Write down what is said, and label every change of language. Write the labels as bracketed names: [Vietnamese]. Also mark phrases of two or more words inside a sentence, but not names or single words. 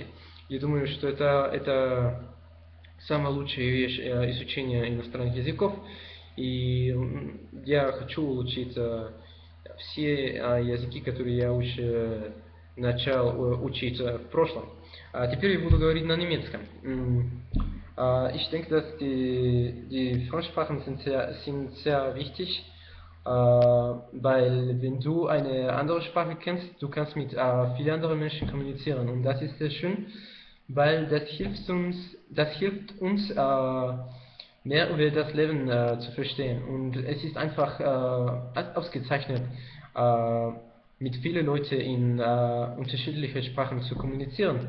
[Russian] Я думаю, что это самая лучшая вещь изучения иностранных языков. И я хочу учить все языки, которые я уже начал учить в прошлом. Теперь я буду говорить на немецком. [German] Ich denke, dass die Fremdsprachen sind sehr wichtig, weil wenn du eine andere Sprache kennst, du kannst mit vielen anderen Menschen kommunizieren und das ist sehr schön, weil das hilft uns mehr über das Leben zu verstehen und es ist einfach ausgezeichnet, mit vielen Leuten in unterschiedlichen Sprachen zu kommunizieren.